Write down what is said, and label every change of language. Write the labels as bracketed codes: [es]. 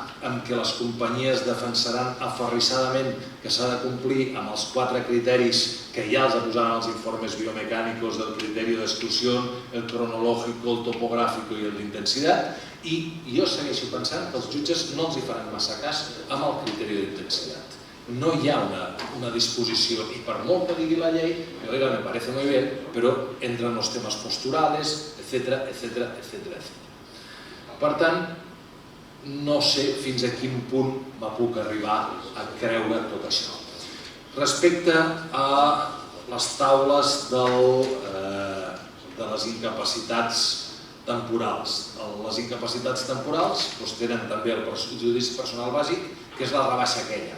[ca] en què les companyies defensaran aferrissadament que s'ha de complir amb els 4 criteris que ja els posaran els informes biomecànicos del criteri d'exclusió, [es] el cronológico, el topográfico [ca] i el d'intensitat, i jo segueixo pensant que els jutges no els hi faran massa cas amb el criteri d'intensitat. No hi ha una disposició, [es] y [ca] por molt que digui la llei, [es] oiga, me parece muy bien, pero entran los temas posturales, etcétera, etcétera, etcétera, etcétera. [ca] Per tant, no sé fins a quin punt me puc arribar a creure tot això. Respecte a les taules de les incapacitats temporals. Les incapacitats temporals tenen també el perjudici personal bàsic, que és la rebaixa aquella.